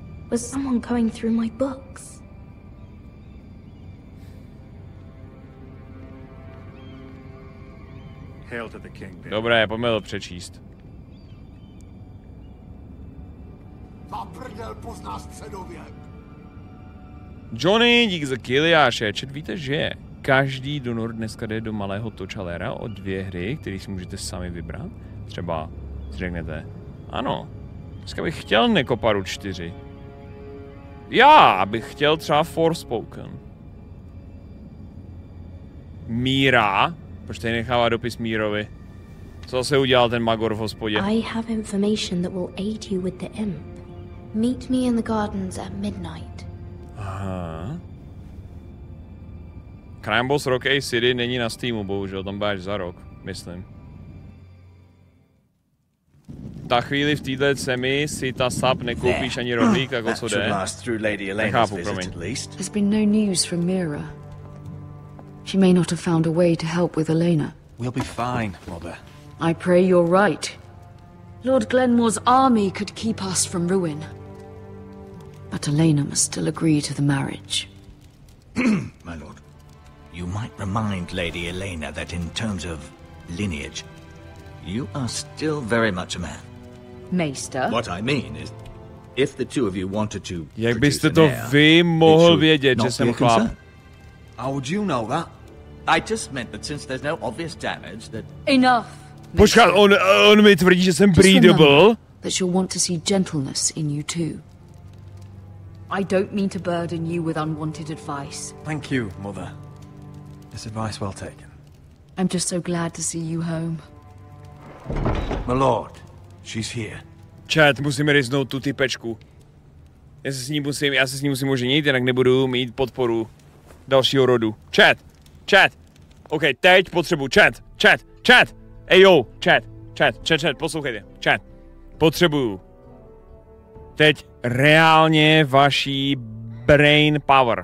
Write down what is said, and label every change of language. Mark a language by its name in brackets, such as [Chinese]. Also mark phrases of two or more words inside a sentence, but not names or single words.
[English] was someone going through my books. Hail to the king. [Czech] Dobré, pojďme to přečíst. Johnny, dík za Kiliáše. Čet, víte, že každý donor dneska jde do malého točalera o 2 hry, které si můžete sami vybrat. Třeba si řeknete, ano, dneska bych chtěl Nekoparu 4. Já bych chtěl třeba Forspoken. Míra, proč tady nechává dopis Mírovi? Co zase udělal ten Magor v hospodě? [English] I have information that will aid you with the imp. Meet me in the gardens at midnight. [Czech] Aha. Crime Boss Rock A City není na Steamu, bohužel, tam bude až za rok, myslím. Ta chvíli v této zemi si ta sap nekoupíš ani rohlík, tak o co jde? Nechápu, promiň. [English] There's been no news from Mira. She may not have found a way to help with Elena. We'll be fine, Mother. I pray you're right. Lord Glenmore's army could keep us from ruin. But Elena must still agree to the marriage. My lord, you might remind Lady Elena that in terms of lineage, you are still very much a man. Maester? What I mean is, if the two of you wanted to [Czech] Jak byste to vy mohl vědět, že jsem chlap? [English] How would you know that? I just meant that since there's no obvious damage that... Enough! [Czech] Počkat, on mi tvrdí, že jsem breedable? [English] That you'll want to see gentleness in you too. I don't mean to burden you with unwanted advice. Thank you, Mother. This advice well taken. I'm just so glad to see you home. My lord, she's here. [Czech] Chat, musíme riznout tu typečku. Já se s ní musím oženit, jinak nebudu mít podporu dalšího rodu. Chat. OK, teď potřebuji chat. Ej jo, chat, poslouchejte. Chat. Potřebuju teď reálně vaší [English] brain power.